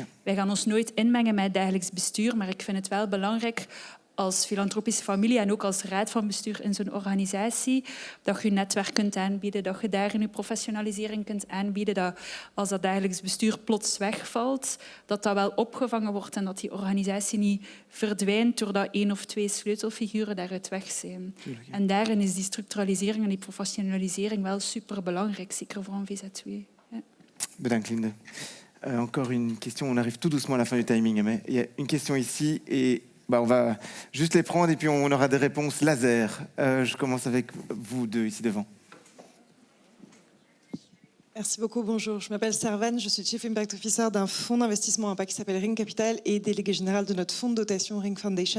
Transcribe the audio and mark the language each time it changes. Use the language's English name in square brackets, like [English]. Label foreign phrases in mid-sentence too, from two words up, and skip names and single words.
[Dutch] Wij gaan ons nooit inmengen met het dagelijks bestuur, maar ik vind het wel belangrijk als filantropische familie en ook als raad van bestuur in zo'n organisatie, dat je netwerk kunt aanbieden, dat je daarin je professionalisering kunt aanbieden, dat als dat dagelijks bestuur plots wegvalt, dat dat wel opgevangen wordt en dat die organisatie niet verdwijnt doordat 1 of 2 sleutelfiguren daaruit weg zijn. Tuurlijk, ja. En daarin is die structuralisering en die professionalisering wel superbelangrijk, zeker voor een VZW. Ja. Bedankt, Linde. [French] Encore une question, on arrive tout doucement à la fin du timing, mais il y a une question ici et on va juste les prendre et puis on aura des réponses laser. Je commence avec vous deux ici devant. Merci beaucoup, bonjour. Je m'appelle Servane, je suis [English] Chief Impact Officer [French] d'un fonds d'investissement impact qui s'appelle Ring Capital et délégué général de notre fonds de dotation Ring Foundation.